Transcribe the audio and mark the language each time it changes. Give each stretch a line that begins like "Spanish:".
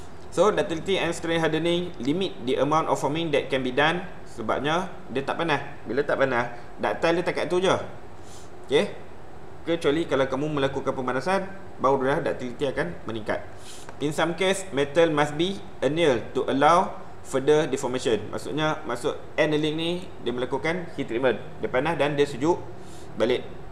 Malay: So ductility and strain hardening limit the amount of forming that can be done. Sebabnya dia tak panas. Bila tak panas, ductile dia tak kat tu je. Okay, kecuali kalau kamu melakukan pemanasan, baru dah ductility akan meningkat.
English: In some case, metal must be annealed to allow further deformation.
Malay: Maksudnya, maksud annealing ni, dia melakukan heat treatment. Dia panas dan dia sejuk balik.